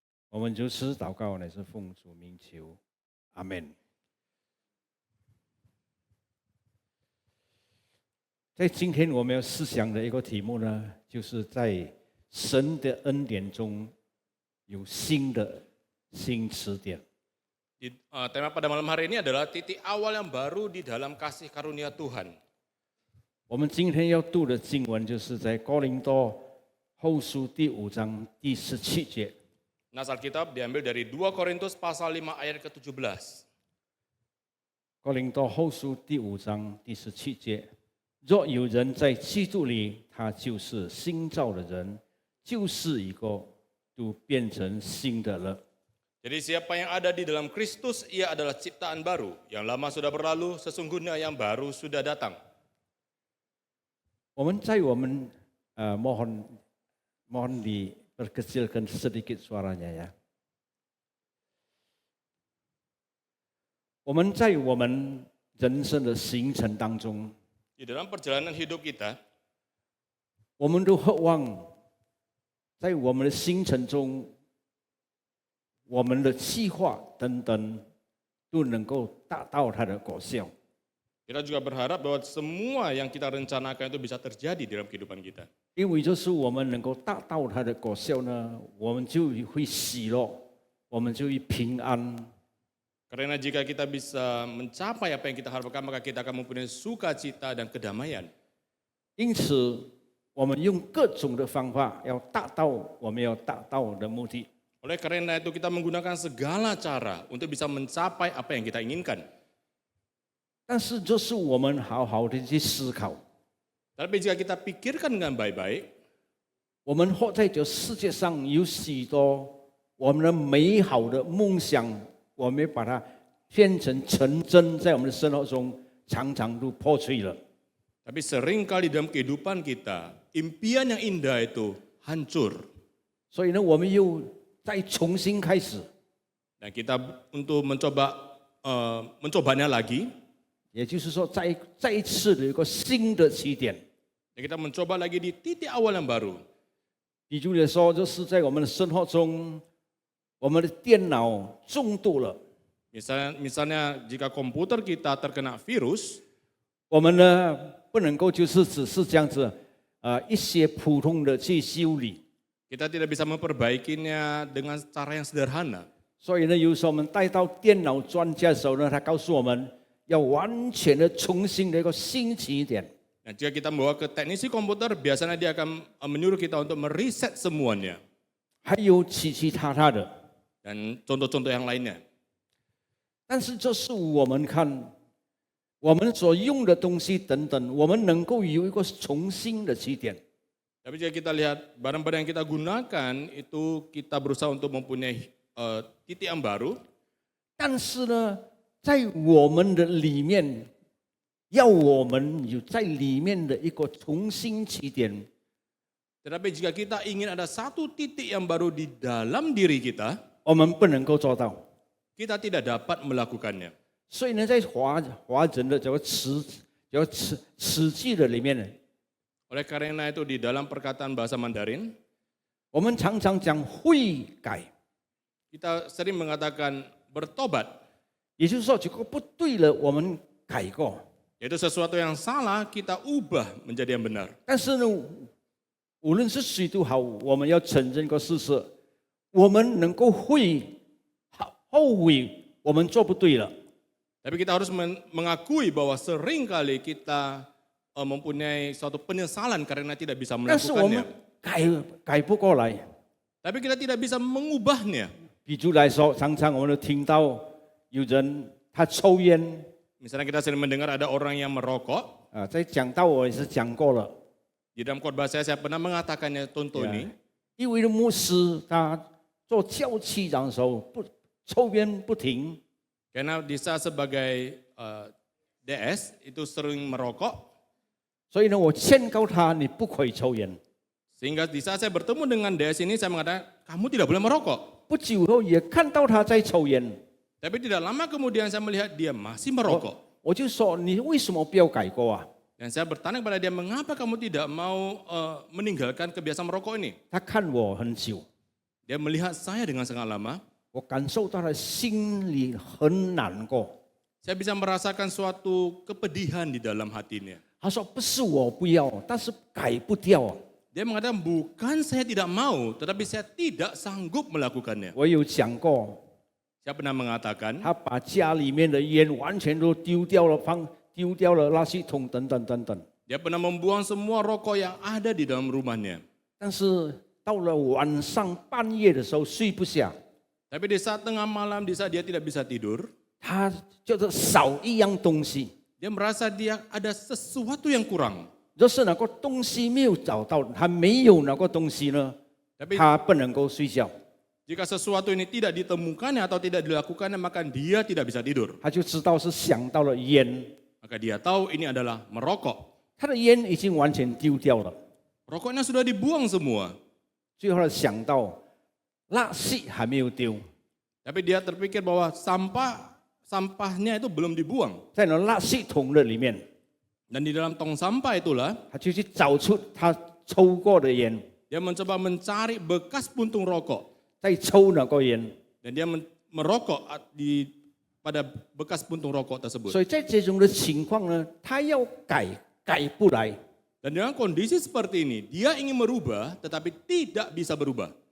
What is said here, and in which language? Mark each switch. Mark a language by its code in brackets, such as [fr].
[zh] 我们如此祷告，乃是奉主名求，阿们。在今天我们要思想的一个题目呢，就是在神的恩典中有新词典。 [id] Tema pada malam hari ini adalah titik awal yang baru di dalam kasih karunia Tuhan. [zh] 我们今天要读的经文就是在哥林多后书第5章第17节。 [id] Nas Alkitab diambil dari 2 Korintus pasal 5 ayat ke-17. [zh] 哥林多后书第5章第17节，若有人在基督里，他就是新造的人，旧事已过，都变成新的了。 [id] Jadi siapa yang ada di dalam Kristus, ia adalah ciptaan baru. Yang lama sudah berlalu, sesungguhnya yang baru sudah datang. [zh] 我们 [id] mohon diperkecilkan sedikit suaranya ya. [zh] 我们在我们人生的行程当中， [id] Di dalam perjalanan hidup kita, [zh] 我们都渴望在我们的行程中，我们的计划等等都能够达到它的果效。 [id] kita juga berharap bahwa semua yang kita rencanakan itu bisa terjadi di dalam kehidupan kita. [zh] 因为就是我们能够达到它的果效呢，我们就会喜乐，我们就会平安。 [id] Karena jika kita bisa mencapai apa yang kita harapkan, maka kita akan mempunyai sukacita dan kedamaian. [zh] 因此，我们用各种的方法要达到我们要达到的目的。 [id] Oleh karena itu kita menggunakan segala cara untuk bisa mencapai apa yang kita inginkan. [zh] 但是，就是我们好好的去思考， [id] Tapi jika kita pikirkan dengan baik-baik, [zh] 我们活在这世界上有许多我们的美好的梦想，我们把它变成成真，在我们的生活中常常都破碎了。 [id] tapi seringkali dalam kehidupan kita, impian yang indah itu hancur. [zh] 所以呢，我们又再重新开始， [id] Dan kita untuk mencobanya lagi, [zh] 也就是说，再一次的一个新的起点。 [id] dan kita mencoba lagi di titik awal yang baru. [zh] 比如说，就是在我们的生活中，我们的电脑中毒了， [id] Misalnya jika komputer kita terkena virus, [zh] 我们呢不能够就是只是这样子，一些普通的去修理。 [id] kita tidak bisa memperbaikinya dengan cara yang sederhana. [zh] 所以呢，有时候我们带到电脑专家的时候呢，他告诉我们要完全的重新的一个新起点。 [id] Nah, jika kita membawa ke teknisi komputer, biasanya dia akan menyuruh kita untuk mereset semuanya. [zh] 还有其他的。 [id] Dan contoh-contoh yang lainnya. [zh] 但是这是我们看我们所用的东西等等，我们能够有一个重新的起点。 [id] Tapi jika kita lihat barang-barang yang kita gunakan, itu kita berusaha untuk mempunyai titik yang baru. [zh] 但是呢，在我们的里面，要我们有在里面的一个重新起点。 [id] Tetapi jika kita ingin ada satu titik yang baru di dalam diri kita, [zh] 我们不能够做到。 [id] kita tidak dapat melakukannya. [zh] 所以呢，在华人的这个词句的里面呢， [id] Oleh karena itu di dalam perkataan bahasa Mandarin, [zh] 我们常常讲悔改， [id] kita sering mengatakan bertobat. [zh] 也就是说，这个不对了，我们改过。 [id] Yaitu sesuatu yang salah kita ubah menjadi yang benar. [zh] 但是呢，无论是谁都好，我们要承认个事实，我们能够后悔我们做不对了。 [id] Tapi kita harus mengakui bahwa seringkali kita mempunyai suatu penyesalan karena tidak bisa [zh] 但是我们 [id] melakukannya. [zh] 改不过来。 [id] Tapi kita tidak bisa mengubahnya. [zh] 比如来说，常常我们都听到有人他抽烟 [id] Misalnya kita sering mendengar ada orang yang merokok. [zh] 啊，在讲道我也是讲过了。 [id] Di dalam khotbah saya pernah mengatakannya contoh ini. [zh] 因为牧师他做教区长的时候不抽烟不停， [id] Karena di saat sebagai DS itu sering merokok. [zh] 所以呢，我劝告他你不可以抽烟。 [id] Sehingga di saat saya bertemu dengan DS ini saya mengatakan kamu tidak boleh merokok. [zh] 不久后也看到他在抽烟， [id] Tapi tidak lama kemudian saya melihat dia masih merokok. [zh] 我就说你为什么不要改过啊？ [id] Dan saya bertanya kepada dia, mengapa kamu tidak mau meninggalkan kebiasaan merokok ini? [zh] 他看我很久， [id] Dia melihat saya dengan sangat lama. [zh] 我感受到他心里很难过。 [id] Saya bisa merasakan suatu kepedihan di dalam hatinya. [zh] 他说不是我不要，但是改不掉啊。 [id] Dia mengatakan bukan saya tidak mau, tetapi saya tidak sanggup melakukannya. [zh] 我有讲过， [id] Saya pernah mengatakan, [zh] 他把家里面的烟完全都丢掉了，丢掉了垃圾桶等等等等。 [id] dia pernah membuang semua rokok yang ada di dalam rumahnya. [zh] 但是到了晚上半夜的时候睡不下， [id] Tapi di saat tengah malam, di saat dia tidak bisa tidur, [zh] 他觉得少一样东西， [id] dia merasa dia ada sesuatu yang kurang. [zh] 就是那个东西没有找到，他没有那个东西呢， [id] Tapi [zh] 他不能够睡觉， [id] jika sesuatu ini tidak ditemukannya atau tidak dilakukannya, maka dia tidak bisa tidur. [zh] 他就知道是想到了烟， [id] Maka dia tahu ini adalah merokok. [zh] 他的烟已经完全丢掉了。 [id] Rokoknya sudah dibuang semua. [zh] 最后他想到垃圾还没有丢， [id] Tapi dia terpikir bahwa sampahnya itu belum dibuang. [zh] 在那垃圾桶的里面， [id] Dan di dalam tong sampah itulah [zh] 他就去找出他抽过的烟， [id] dia mencoba mencari bekas puntung rokok. [zh] 再抽那个烟。 [id] Dan dia merokok pada bekas puntung rokok tersebut. [zh] 所以在这种的情况呢，他要改不来。 [id] Dan dengan kondisi seperti ini, dia ingin merubah tetapi tidak bisa berubah.